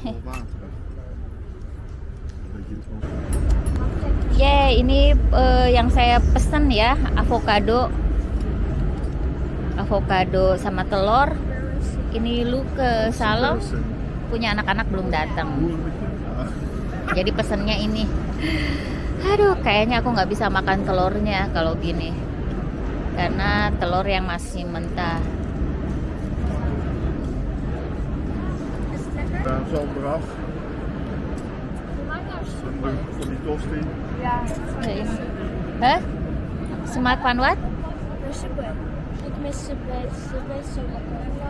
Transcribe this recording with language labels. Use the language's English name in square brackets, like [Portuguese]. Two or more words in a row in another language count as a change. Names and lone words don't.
[Indonesian] Ini yang saya pesen ya, avocado sama telur. Ini lu ke Salom punya anak-anak belum datang. Jadi pesennya ini. Aduh, kayaknya aku nggak bisa makan telurnya kalau gini. Karena telur yang masih mentah. [Dutch] Zo eraf. Van die tosti. Ja, Hah? Smart van wat? super. Ik mis ze best zo lekker.